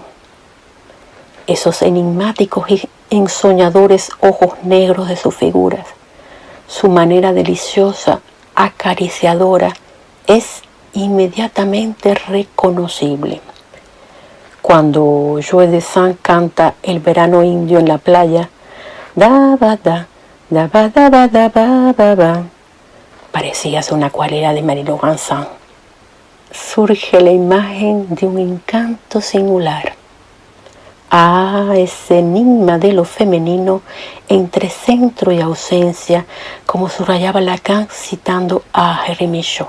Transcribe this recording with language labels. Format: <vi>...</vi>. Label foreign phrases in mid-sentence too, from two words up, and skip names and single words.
<es>Esos enigmáticos y ensoñadores ojos negros de sus figuras, su manera deliciosa, acariciadora, es inmediatamente reconocible. Cuando Joe Dassin canta El verano indio en la playa, da ba da, da ba da ba da ba ba ba, parecía una acuarela de Marie Laurencin. Surge la imagen de un encanto singular. Ese enigma de lo femenino entre centro y ausencia, como subrayaba Lacan citando a Jeremy Shaw.</es>